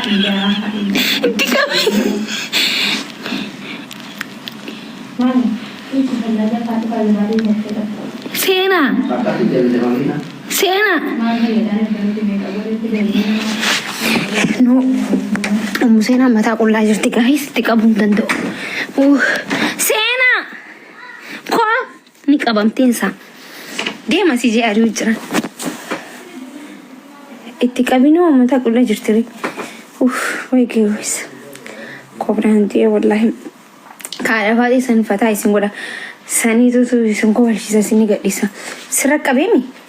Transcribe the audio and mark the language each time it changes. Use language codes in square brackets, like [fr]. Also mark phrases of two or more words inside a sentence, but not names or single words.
[es] Mami, ¿y si se la lleva para el barrio de Tera? Sena Acá te debe de Sena Mami, le dan el pelo que me cago de [om] no Sena mata qullaa jirti guys itti qabuun danda'u Sena ko ni qabamteensa deema si jee ari'u jira itti qabinoo mata qullaa jirti way geewis kobraan diye wallahi kaadha faadhi san fataa isin godha saniitu isin kobalchisa isin gadhisa sirra qabeemi